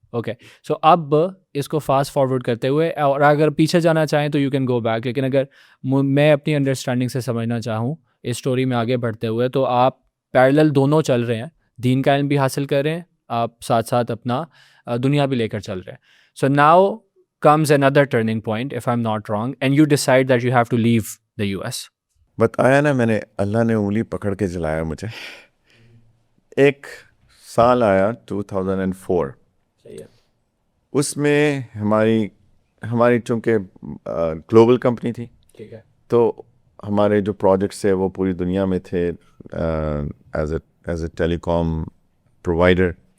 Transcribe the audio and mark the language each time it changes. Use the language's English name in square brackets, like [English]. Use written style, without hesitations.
[Urdu] Okay, سو اب اس کو fast forward کرتے ہوئے، اور اگر پیچھے جانا چاہیں تو [English] you can go back, [Urdu] لیکن اگر میں اپنی انڈرسٹینڈنگ سے سمجھنا چاہوں اس اسٹوری میں آگے بڑھتے ہوئے، تو آپ پیرالل دونوں چل رہے ہیں، دین کا علم بھی حاصل کر رہے ہیں، آپ ساتھ ساتھ اپنا دنیا بھی لے کر چل رہے ہیں. So now [English] comes another turning point, if I'm not wrong, and you decide that you have to leave the US. [Urdu] بتایا نا میں نے، اللہ نے انگلی پکڑ کے جلایا مجھے. ایک سال آیا 2004، اس میں ہماری چونکہ گلوبل کمپنی تھی، تو ہمارے جو پروجیکٹس ہیں وہ پوری دنیا میں تھے [English] As a telecom provider.